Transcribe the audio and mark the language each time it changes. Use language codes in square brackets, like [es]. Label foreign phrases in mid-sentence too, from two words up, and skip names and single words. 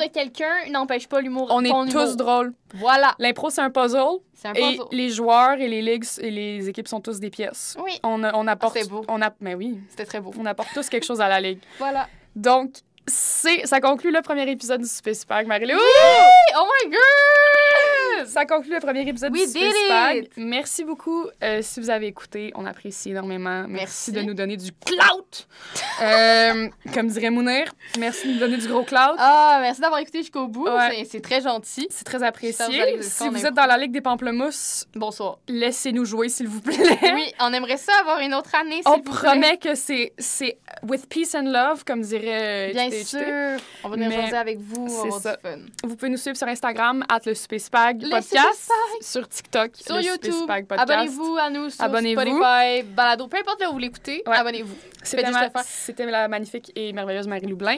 [fr] de quelqu'un n'empêche pas l'humour On est ton tous humour. drôles. Voilà. L'impro, c'est un puzzle. C'est un Et puzzle. les joueurs et les ligues et les équipes sont tous des pièces. Oui. On apporte... c'est beau. Mais oui, C'était très beau. on apporte tous quelque chose à la ligue. Voilà. Donc, ça conclut le premier épisode du Super Spag, Marie-Lou. [en] Oh my god! [fr] Ça conclut le premier épisode [en] We [fr] du Super [en] did [fr] Spag. [en] it! [fr] Merci beaucoup si vous avez écouté. On apprécie énormément. Merci Merci. de nous donner du clout. Comme dirait Mounir, merci de nous donner du gros clout. Ah, merci d'avoir écouté jusqu'au bout. Ouais. C'est très gentil. C'est très Ça, vous allez apprécié. le Si faire en vous impro. êtes dans la Ligue des Pamplemousses, Bonsoir. laissez-nous jouer, s'il vous plaît. Oui, on aimerait ça avoir une autre année, s'il On vous plaît. promet que c'est [en] with peace and love, [fr] comme dirait Bien HTHT. sûr. On va venir Mais jaser avec vous. On c'est va avoir ça. du fun. Vous pouvez nous suivre sur Instagram, @le_super_spag Le podcast, Super Spag. sur TikTok, Sur le YouTube. Super Spag podcast. Abonnez-vous à nous sur Abonnez-vous. Spotify, Balado. Peu importe là où vous l'écoutez, Ouais. abonnez-vous. C'était Faites juste le faire. c'était la magnifique et merveilleuse Marie Loublin.